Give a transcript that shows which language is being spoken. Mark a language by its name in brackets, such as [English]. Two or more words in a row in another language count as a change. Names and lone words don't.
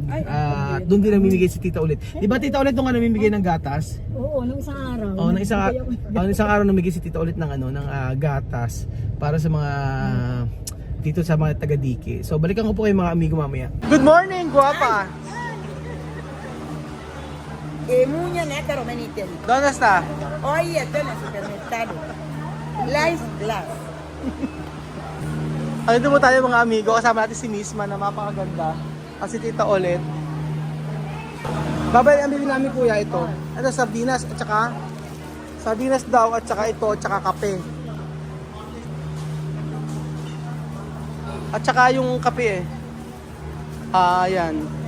[Filipino] Doon din namimigay si Tita Ulit. Di ba Tita Ulit nung namimigay ng gatas? Oo, nung isang araw. Nung isang araw namigay si Tita Ulit ng ng gatas para sa mga dito sa mga taga-Dike. So balikan ko po kayo mga amigo mamaya. [English] Good morning, guwapa. Muña neta romanitel. [Spanish] ¿Dónde está? Hoy estoy en el supermercado. Lice Glass. [Filipino] Dito po tayo mga amigo, kasama natin si Misma na mapakaganda. At si Tita Ulit. Babay, ang bili namin kuya ito. Ito, sardinas at saka sardinas daw at saka ito at saka kape. At saka yung kape ayan.